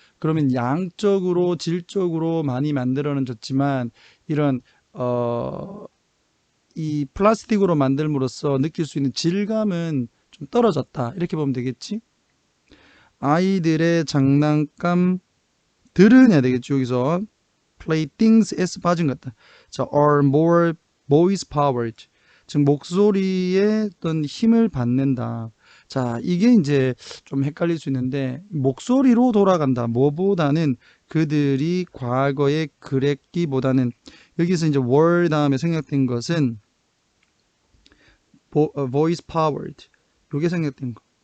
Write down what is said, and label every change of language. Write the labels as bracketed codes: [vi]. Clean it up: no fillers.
[ko] 그러면 양적으로 질적으로 많이 만들어는 줬지만 이런 이 플라스틱으로 만들므로써 느낄 수 있는 질감은 좀 좀 떨어졌다. 이렇게 보면 되겠지? 아이들의 장난감들은 해야 되겠지. 여기서 playthings s 빠진 것 같다. 자, [en] are more voice powered. [ko] 즉 목소리에 어떤 힘을 받는다. 자, 이게 이제 좀 헷갈릴 수 있는데 목소리로 돌아간다. 뭐보다는 그들이 과거에 그랬기보다는 여기서 이제 were 다음에 생략된 것은 [en] voice powered. [ko] 요게 생략된 거.